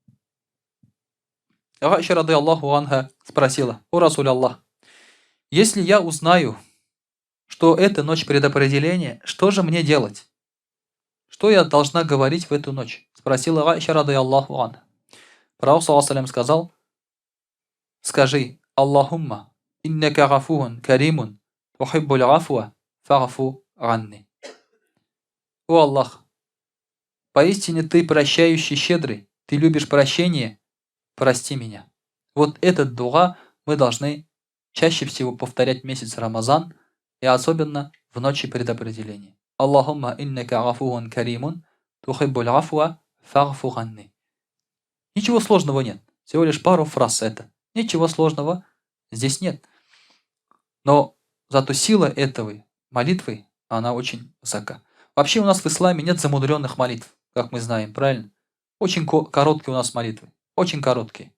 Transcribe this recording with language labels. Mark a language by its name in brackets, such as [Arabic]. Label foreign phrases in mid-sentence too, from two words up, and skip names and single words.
[Russian] Аиша, [Arabic] رضي الله عنها, [Russian] спросила: «О [Arabic] رسول الله, [Russian] если я узнаю, что это ночь предопределения, что же мне делать? Что я должна говорить в эту ночь?» Спросила Аиша, [Arabic] رضي الله عنها. [Russian] Пророк ﷺ сказал: «Скажи: [Arabic] اللهم إنك عفو كريم تحب العفو, فاعف عني». [Russian] О Аллах, поистине Ты прощающий щедрый, Ты любишь прощение, прости меня. Вот этот дуа мы должны чаще всего повторять месяц Рамазан и особенно в ночи предопределения. [Arabic] اللهم إنك عفو كريم تحب العفو, فاعف عني. [Russian] Ничего сложного нет, всего лишь пару фраз это. Ничего сложного здесь нет. Но зато сила этой молитвы, она очень высока. Вообще у нас в исламе нет замудренных молитв, как мы знаем, правильно? Очень короткие у нас молитвы, очень короткие.